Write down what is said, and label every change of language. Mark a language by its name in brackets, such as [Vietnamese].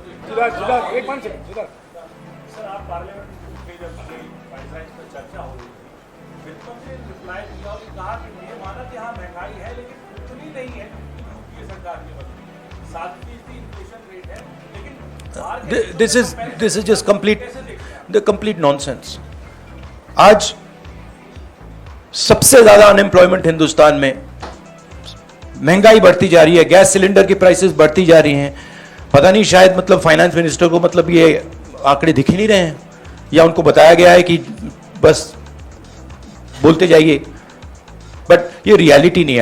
[Hindi] सिद्धार्थ, एक minute Siddharth. Sir, आप parliament में जब पाइपलाइंस पर चर्चा हो रही थी, वित्त मंत्री ने रिप्लाई दिया और कहा कि ये माना कि हाँ महंगाई है, लेकिन उतनी नहीं है यूपीए सरकार के वक्त 7% इन्फ्लेशन रेट है, लेकिन [English] This is just complete nonsense. [Hindi] आज सबसे ज्यादा अनएम्प्लॉयमेंट हिंदुस्तान में, महंगाई बढ़ती जा रही है, गैस सिलेंडर की प्राइसेस बढ़ती जा रही हैं। पता नहीं, शायद मतलब फाइनेंस मिनिस्टर को मतलब ये आंकड़े दिख ही नहीं रहे हैं, या उनको बताया गया है कि बस बोलते जाइए, बट ये रियलिटी नहीं है।